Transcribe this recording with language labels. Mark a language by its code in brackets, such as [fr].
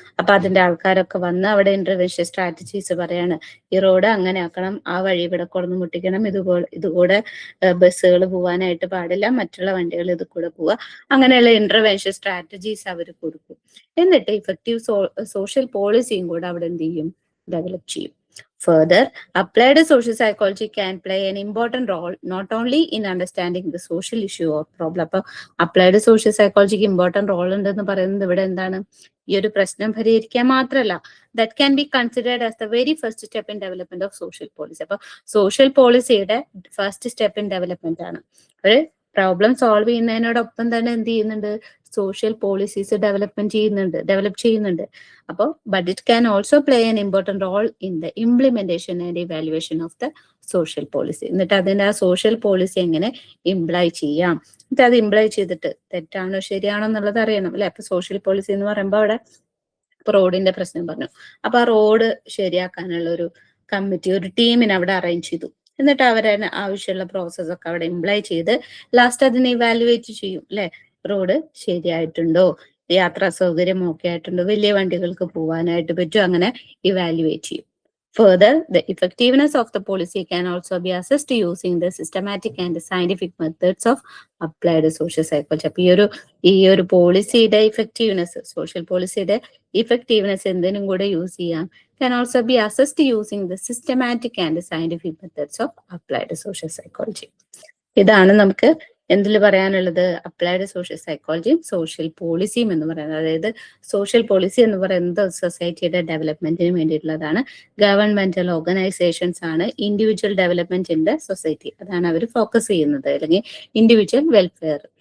[ml] അപ്പൊ അതിന്റെ ആൾക്കാരൊക്കെ വന്ന് അവിടെ ഇന്റർവെൻഷൻ സ്ട്രാറ്റജീസ് പറയാണ്. ഈ റോഡ് അങ്ങനെ ആക്കണം, ആ വഴി ഇവിടെ കൊണ്ടു മുട്ടിക്കണം, ഇതുകൂടെ ബസ്സുകൾ പോവാനായിട്ട് പാടില്ല, മറ്റുള്ള വണ്ടികൾ ഇത് കൂടെ പോവുക, അങ്ങനെയുള്ള ഇന്റർവെൻഷൻ സ്ട്രാറ്റജീസ് അവർ കൊടുക്കും. എന്നിട്ട് ഇഫക്റ്റീവ് സോഷ്യൽ പോളിസിയും കൂടെ അവിടെ എന്ത് ചെയ്യും? ഡെവലപ്പ് ചെയ്യും. [en] Further, applied social psychology can play an important role not only in understanding the social issue or problem. [ml] അപ്പൊ applied social psychologic important role ഉണ്ടെന്ന് പറയുന്നത് ഇവിടെ എന്താണ്? ഈ ഒരു പ്രശ്നം പരിഹരിക്കാൻ മാത്രമല്ല, [en] That can be considered as the very first step in development of social policy. [ml] അപ്പൊ സോഷ്യൽ പോളിസിയുടെ ഫസ്റ്റ് സ്റ്റെപ്പ് ഇൻ ഡെവലപ്മെന്റ് ആണ്. ഒരു പ്രോബ്ലം സോൾവ് ചെയ്യുന്നതിനോടൊപ്പം തന്നെ എന്ത് ചെയ്യുന്നുണ്ട്? സോഷ്യൽ പോളിസീസ് ഡെവലപ്പ് ചെയ്യുന്നുണ്ട്. [en] അപ്പോൾ but it can also play an important role in the implementation and evaluation of the social policy. [ml] എന്നിട്ട് അതിന്റെ ആ സോഷ്യൽ പോളിസി എങ്ങനെ ഇംപ്ലൈ ചെയ്യാം, എന്നിട്ട് അത് ഇംപ്ലൈ ചെയ്തിട്ട് തെറ്റാണോ ശരിയാണോ എന്നുള്ളത് അറിയണം അല്ലെ. അപ്പൊ സോഷ്യൽ പോളിസി എന്ന് പറയുമ്പോൾ അവിടെ റോഡിന്റെ പ്രശ്നം പറഞ്ഞു. അപ്പൊ ആ റോഡ് ശരിയാക്കാനുള്ള ഒരു കമ്മിറ്റി, ഒരു ടീമിനെ അവിടെ അറേഞ്ച് ചെയ്തു. എന്നിട്ട് അവരെ ആവശ്യമുള്ള പ്രോസസ് ഒക്കെ അവിടെ ഇംപ്ലൈ ചെയ്ത് ലാസ്റ്റ് അതിനെ ഇവാലുവേറ്റ് ചെയ്യും അല്ലെ. റോഡ് ശരിയായിട്ടുണ്ടോ, യാത്രാ സൗകര്യം ഒക്കെ ആയിട്ടുണ്ടോ, വലിയ വണ്ടികൾക്ക് പോവാനായിട്ട് പറ്റും, അങ്ങനെ ഇവാലുവേറ്റ് ചെയ്യും. [en] Further, the effectiveness of the policy can also be assessed using the systematic and scientific methods of applied social psychology. [ml] അപ്പൊ ഈ ഒരു പോളിസിയുടെ ഇഫക്റ്റീവ്നെസ്, സോഷ്യൽ പോളിസിയുടെ ഇഫക്റ്റീവ്നെസ് എന്തിനും കൂടെ യൂസ് ചെയ്യാം. [en] Can also be assessed using the systematic and scientific methods of applied social psychology. [ml] ഇതാണ് നമുക്ക് എന്തിൽ പറയാനുള്ളത്? അപ്ലൈഡ് സോഷ്യൽ സൈക്കോളജിയും സോഷ്യൽ പോളിസിയും എന്ന് പറയുന്നത്. അതായത് സോഷ്യൽ പോളിസി എന്ന് പറയുന്നത് സൊസൈറ്റിയുടെ ഡെവലപ്മെന്റിന് വേണ്ടിയിട്ടുള്ളതാണ്. ഗവൺമെന്റൽ ഓർഗനൈസേഷൻസ് ആണ് individual development in the society, അതാണ് അവർ ഫോക്കസ് ചെയ്യുന്നത്, അല്ലെങ്കിൽ ഇൻഡിവിജ്വൽ വെൽഫെയർ.